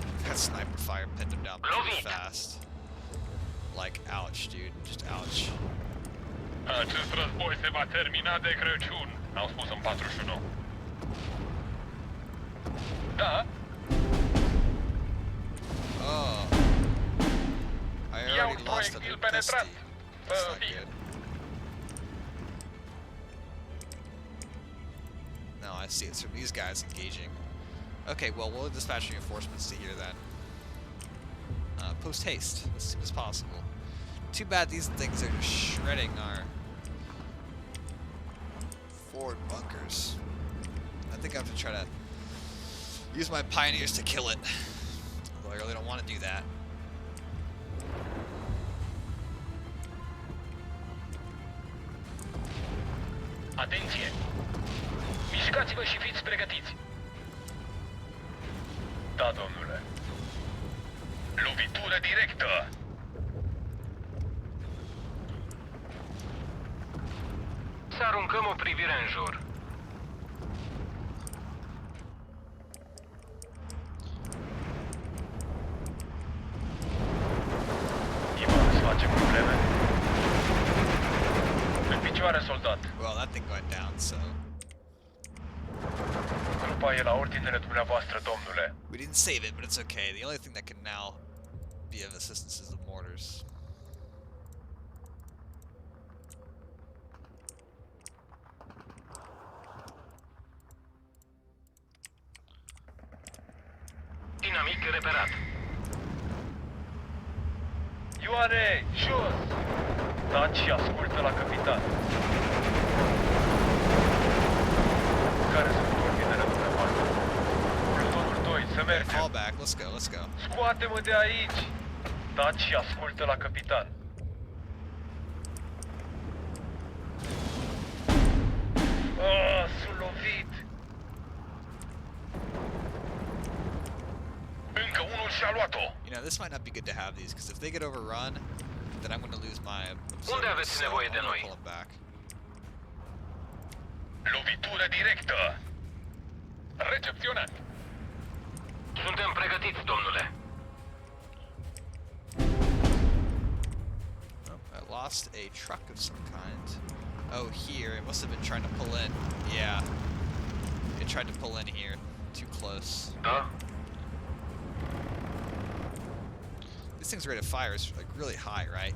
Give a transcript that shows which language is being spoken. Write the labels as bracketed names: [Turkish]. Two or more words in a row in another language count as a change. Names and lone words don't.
[English] that sniper fire pinned him down pretty fast. Like, ouch, dude. Just ouch. [Romanian] Acest război se va termina de Crăciun, au spus în 41. Da, [English] Oh. I already lost a [Romanian] proiectil [English] bit pesty. [Romanian] penetrat. [English] That's not [Romanian] Bine. [English] good. No, I see. It's from these guys engaging. Okay, well, we'll dispatch reinforcements to here then. Post haste as soon as possible. Too bad these things are just shredding our forward bunkers. I think I have to try to use my pioneers to kill it. Although I really don't want to do that. [Romanian] atenție! Mișcați-vă și fiți pregătiți! Da, domnule. Lovitură directă! Să aruncăm o privire în jur. Ivan, îți face probleme? În picioare, soldat. [English] Well, that thing went down, so [Romanian] Grupa e la ordinele dumneavoastră, domnule. [English] we didn't save it, but it's okay. The only thing that can now be of assistance is the mortars. [Romanian] Inamic reperat. Ioane, jos! Taci și ascultă la capitan. Care sunt ordinele dumneavoastră? Plutonul 2, să mergem. [English] Call back. Let's go. Let's go. [Romanian] Scoate-mă de aici! Taci și ascultă la capitan. Ah, sunt lovit! Încă unul și-a luat-o! [English] You know, this might not be good to have these, because if they get overrun, then I'm going to lose my observers, [Romanian] Unde aveți [English] so [Romanian] nevoie [English] I'm [Romanian] de [English] gonna [Romanian] noi? [English] pull them back. [Romanian] Lovitură directă! Recepționat! Suntem pregătiți, domnule. [English] Oh, I lost a truck of some kind. Oh, here. It must have been trying to pull in. Yeah. It tried to pull in here. Too close. [Romanian] Da? [English] This thing's rate of fire is like really high, right?